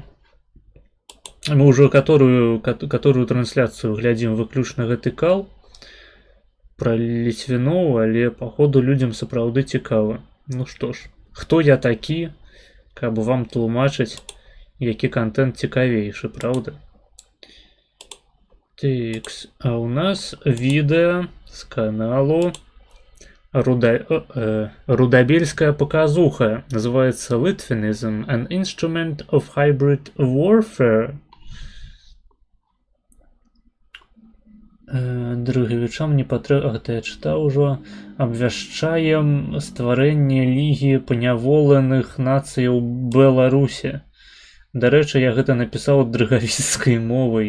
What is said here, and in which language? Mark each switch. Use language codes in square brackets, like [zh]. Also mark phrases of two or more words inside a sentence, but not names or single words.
[be] Мы ўжо которую трансляцыю глядзім выключна гэты кал пра ліцвіноў, але, паходу, людзям сапраўды цікава. Ну што ж, хто я такі, каб вам тлумачыць, які контент цікавейшы, [ru] правда? Тикс. А у нас видео с каналу Рудобельская показуха. Называется Litvinism, [en] an instrument of hybrid warfare. [be] Дрыгавічам не патрэбна, гэта я чытаў ужо. Абвяшчаем стварэнне лігі паняволеных нацыяў Беларусі. Дарэчы, я гэта напісаў дрыгавіцкай мовай.